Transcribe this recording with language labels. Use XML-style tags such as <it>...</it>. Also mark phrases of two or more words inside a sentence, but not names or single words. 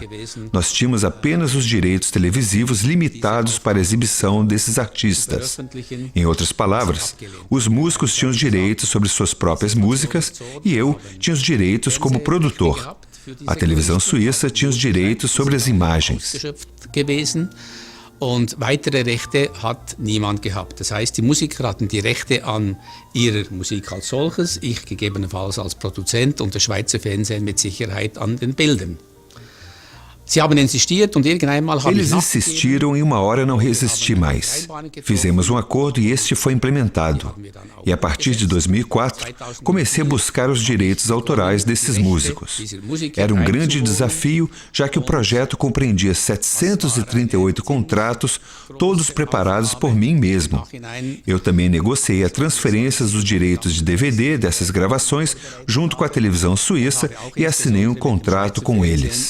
<pt>Nós tínhamos apenas os direitos televisivos limitados para a exibição desses artistas. Em outras palavras, os músicos tinham os direitos sobre suas próprias músicas e eu tinha os direitos como produtor. A televisão suíça tinha os direitos sobre as imagens.</pt> <de>Und weitere Rechte hat niemand gehabt. Das heißt, die Musiker hatten die Rechte an ihrer Musik als solches, ich gegebenenfalls als Produzent und das Schweizer Fernsehen mit Sicherheit an den Bildern.</de> <pt>Eles insistiram e uma hora não resisti mais. Fizemos um acordo e este foi implementado. E a partir de 2004, comecei a buscar os direitos autorais desses músicos. Era um grande desafio, já que o projeto compreendia 738 contratos, todos preparados por mim mesmo. Eu também negociei a transferência dos direitos de DVD dessas gravações junto com a televisão suíça e assinei um contrato com eles.</pt>